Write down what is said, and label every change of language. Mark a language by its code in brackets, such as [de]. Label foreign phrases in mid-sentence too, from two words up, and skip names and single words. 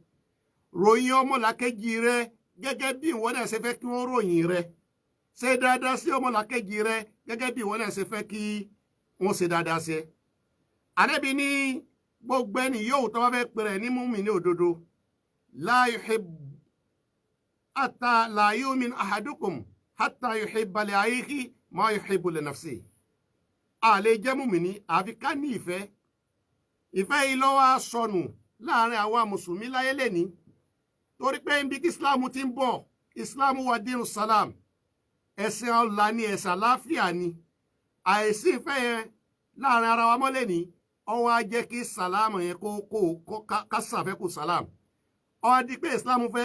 [yo] Ròyìn ọmọlàkejì rẹ gẹ́gẹ́ bí ìwọ náà ṣe fẹ́ kí wọ́n ròyìn rẹ. Ṣe dáadáa sí ọmọlàkejì rẹ gẹ́gẹ́ bí ìwọ náà ṣe fẹ́ kí wọ́n ṣe dáadáa sí ẹ. Ànábì ní gbogbo ẹni yóò tó bá fẹ́ pèrè ní mùmínì òdodo, [ar] لا يؤمن أحدكم حتى يحب لأخيه ما يحب لنفسه. [yo] a lè jẹ́ mùmínì àfi ká ní ìfẹ́ yìí ló wá sọnù láàrin àwa mùsùlùmí láyé lẹ́ni torí pé ibi tí islam ti ń bọ̀ islam wà dínú salam ẹ̀sìn ọ̀la ni ẹ̀sìn àláfíà ni àìsí ìfẹ́ yẹn láàrin ara wa mọ́lẹ̀ ní ọwọ́ á jẹ́ kí salam yẹn ká sàfẹ́kù salam ó di pé islam